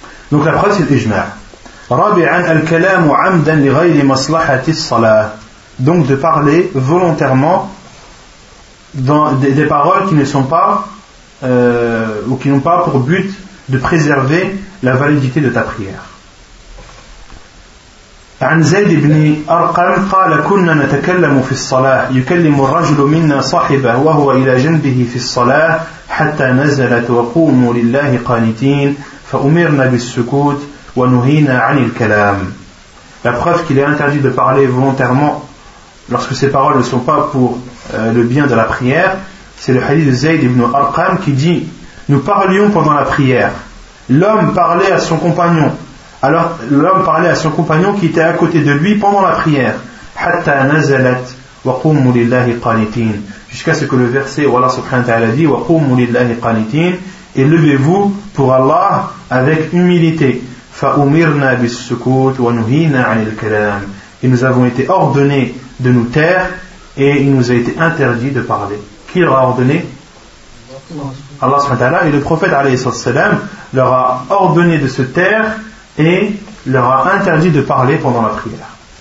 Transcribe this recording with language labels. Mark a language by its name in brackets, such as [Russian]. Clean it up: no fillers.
[French] Donc la preuve, c'est l'ijma'. [Arabic] Rabi'an al-kalamu 'amdan li ghayri maslahati as-salah. [French] Donc de parler volontairement dans des paroles qui ne sont pas ou qui n'ont pas pour but de préserver la validité de ta prière. [Arabic] عن زيد بن أرقم قال كنا نتكلم في الصلاة يكلم الرجل منا صاحبه وهو إلى جنبه في الصلاة حتى نزلت وقوموا لله قانتين فأمرنا بالسكوت ونهينا عن الكلام. [French] La preuve qu'il est interdit de parler volontairement lorsque ces paroles ne sont pas pour le bien de la prière, c'est le hadith de Zayd ibn Arqam qui dit: nous parlions pendant la prière, l'homme parlait à son compagnon qui était à côté de lui pendant la prière. [Arabic] حتى نزلت وقوموا لله قانتين. [French] Jusqu'à ce que le verset où Allah subhanahu wa ta'ala dit [Arabic] وقوموا لله قانتين, [French] et levez-vous pour Allah avec humilité. [Arabic] فأمرنا بالسكوت ونهينا عن الكلام. [French] Et nous avons été ordonnés de nous taire et il nous a été interdit de parler. Qui leur a ordonné? Allah subhanahu wa ta'ala. Et le prophète alayhi salatu wasalam leur a ordonné de se taire et leur a interdit de parler pendant la prière.